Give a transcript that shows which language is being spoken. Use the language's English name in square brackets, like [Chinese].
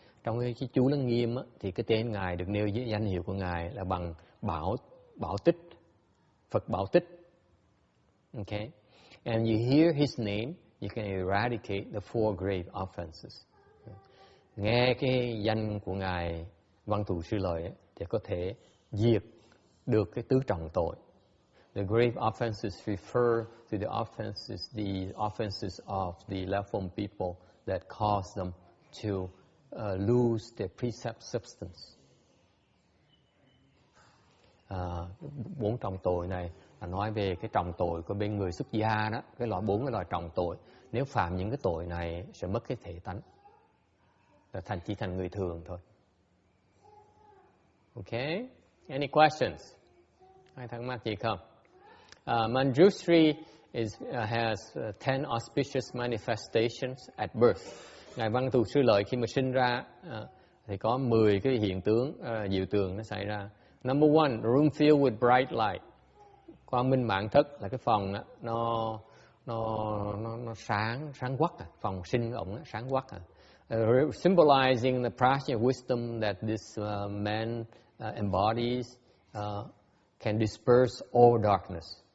[Vietnamese] Trong cái chú Lăng Nghiêm á, thì cái tên Ngài được nêu với danh hiệu của Ngài là bằng bảo tích, Phật bảo tích. [English] Okay, and you hear his name, you can eradicate the 4 grave offenses. [Vietnamese] Nghe cái danh của Ngài Văn Thù Sư Lợi ấy, thì có thể diệt được cái tứ trọng tội. [English] The grave offenses refer to the offenses of the left form people that cause them to lose their precept substance. [Vietnamese] 4 trọng tội này là nói về cái trọng tội của bên người xuất gia đó, cái loại 4 cái loại trọng tội. Nếu phạm những cái tội này sẽ mất cái thể tánh, là chỉ thành người thường thôi. [English] Okay, any questions? [Vietnamese] Ai thắc mắc gì không? [English] Manjushri has 10 auspicious manifestations at birth. [Vietnamese] Ngài Văn Thù Sư Lợi khi mà sinh ra thì có 10 cái hiện tướng diệu tường nó xảy ra. [English] Number 1, room filled with bright light. [Vietnamese] Quang minh mạn thất là cái phòng đó, nó sáng quắc, phòng sinh ổng sáng quắc. [English] Symbolizing the prajna wisdom that this man embodies can disperse all darkness.